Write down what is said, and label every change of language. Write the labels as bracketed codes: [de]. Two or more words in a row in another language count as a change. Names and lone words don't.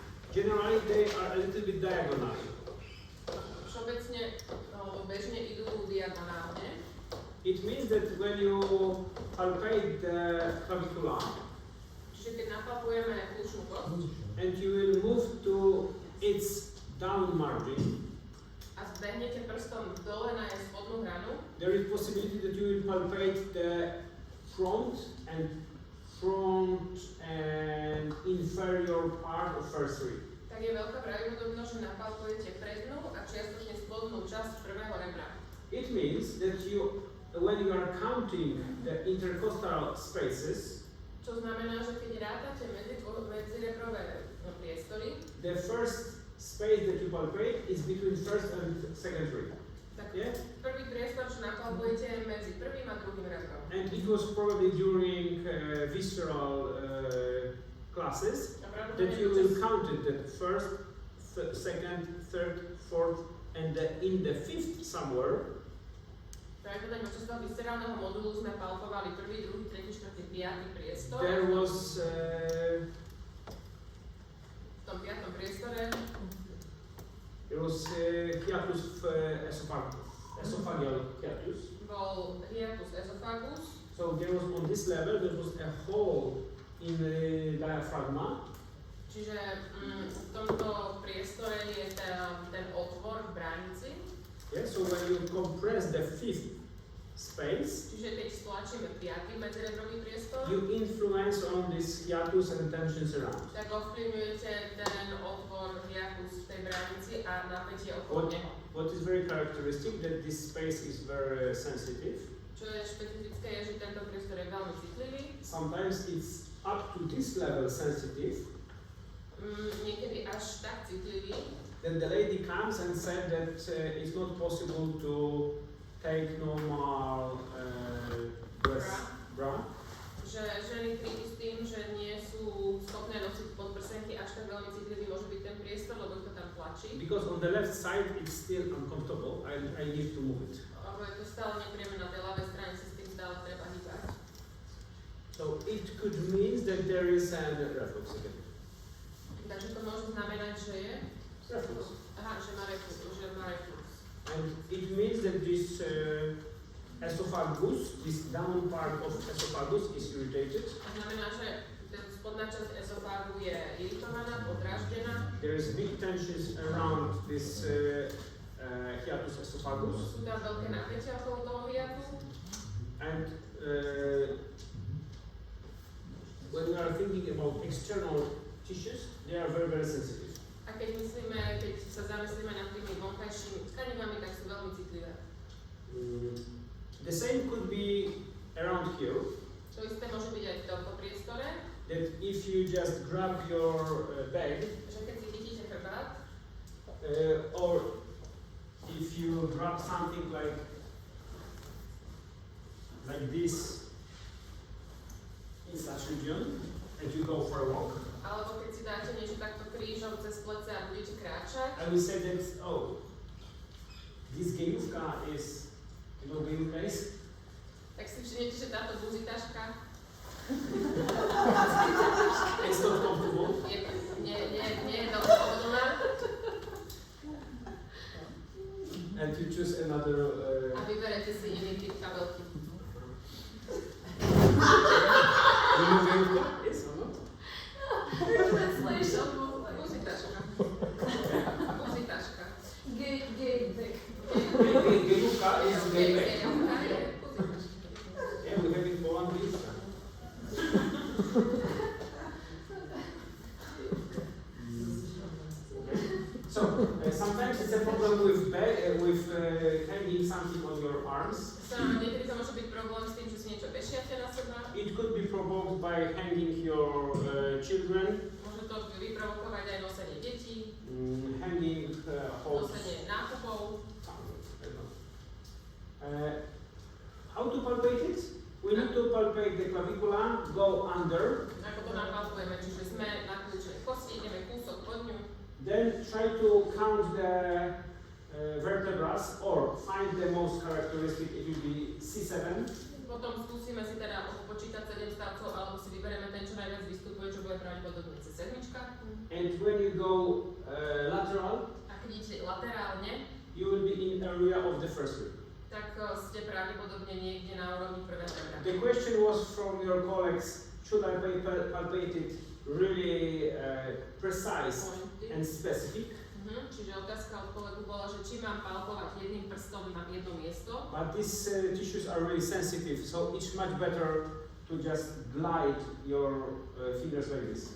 [en] Generally, they are a little bit diagonal. [sk] Všeobecne, bežne idú diagonálne. [en] It means that when you palpate the clavicula, [sk] Čiže keď napalpujeme kľúčnú kosť [en] and you will move to its down margin, [sk] a zbehnete prstom dole na jej spodnú hranu, [en] there is possibility that you will palpate the front and inferior part of first rib. [sk] tak je veľká pravdepodobnosť, že napalpujete prednú a čiastočne spodnú časť prvého rebra. [en] It means that when you are counting the intercostal spaces, [sk] Čo znamená, že keď rátate medzirebrové priestory, [en] the first space that you palpate is between first and second rib. [sk] tak [en] Yeah? [sk] prvý priestor, čo napalpujete medzi prvým a druhým rebrom. [en] And it was probably during visceral classes that you will count it that first, second, third, fourth, and in the fifth somewhere. [sk] Pravdepodobne počas toho viscerálneho modulu sme palpovali prvý, druhý, tretí, štvrtý, piatý priestor. [en] There was [sk] v tom piatom priestore [en] hiatus esophageal hiatus. [sk] bol hiatus esophagus. [en] So there was on this level there was a hole in the diaphragma. [sk] Čiže v tomto priestore je ten otvor v bránici. [en] Yeah, so when you compress the fifth space, [sk] Čiže keď stlačíme piatý medzirebrový priestor, [en] you influence on this hiatus and tensions around. [sk] tak ovplyvňujete ten otvor hiatus v tej bránici a napätie okolo neho. [en] What is very characteristic that this space is very sensitive. [sk] Čo je špecifické, je, že tento priestor je veľmi citlivý. [en] Sometimes it's up to this level sensitive. [sk] Niekedy až tak citlivý. [en] Then the lady comes and said that it's not possible to take normal bra. [sk] Že ženy prídu s tým, že nie sú schopné nosiť podprsenky, až tak veľmi citlivý môže byť ten priestor, lebo to tam tlačí. [en] Because on the left side it's still uncomfortable. I need to move it. [sk] Lebo je to stále nepríjemné na tej ľavej strane, si s tým stále treba hýbať. [en] So it could mean that there is a reflux again. [sk] Takže to môže znamenať, že je? [en] Reflux. [sk] Aha, že má reflux. [en] And it means that this esophagus, this down part of esophagus is irritated. [sk] To znamená, že spodná časť esofágu je iritovaná, podráždená. [en] There is big tensions around this hiatus esophagus. [sk] Sú tam veľké napätia okolo toho hiatu. [en] And when we are thinking about external tissues, they are very, very sensitive. [sk] A keď sa zamyslíme nad tými vonkajšími tkanivami, tak sú veľmi citlivé. [en] The same could be around here. [sk] To isté môže byť aj v tomto priestore. [en] That if you just grab your bag, [sk] Že keď si chytíte chrbát, [en] or if you grab something like this in such region, and you go for a walk, [sk] alebo keď si dáte niečo takto krížom cez plece a budete kráčať, [en] I will say that, oh, this gejówka is, you know, gejówka is? [sk] tak si všimnete, že táto buzitaška [en] It's not comfortable. [sk] nie je veľmi pohodlná. [en] And you choose another. [sk] A vyberete si iný typ kabelky. [en] Gejówka is or not? Translation. Buzitaška. [sk] Buzitaška. [en] Gejówka is gay bag. [sk] Gejówka je buzitaška. [en] Yeah, we have in Poland gejówka. So sometimes it's a problem with hanging something on your arms. [sk] Niekedy to môže byť problém s tým, že si niečo vešiate na seba. [en] It could be provoked by hanging your children, [sk] Môže to vyprovokovať aj nosenie detí, [en] hanging hoops. [sk] nosenie nákupov. [en] How to palpate it? We need to palpate the clavicula, go under. [sk] Ako to napalpujeme, čiže sme na kľúčnej kosti, ideme kúsok pod ňu. [en] Then try to count the vertebrae or find the most characteristic. It will be C7. [sk] Potom skúsime si teda počítať 7 stavcov, alebo si vyberieme ten, čo najviac vystupuje, čo bude pravdepodobne C7. [en] And And when you go lateral, [sk] a keď idete laterálne, [en] you will be in area of the first rib. [sk] tak ste pravdepodobne niekde na úrovni prvého rebra. [en] The question was from your colleagues, should I palpate it really precise and specific? [sk] Čiže otázka od kolegu bola, že či mám palpovať jedným prstom na jedno miesto. [en] But these tissues are really sensitive, so it's much better to just glide your fingers like this.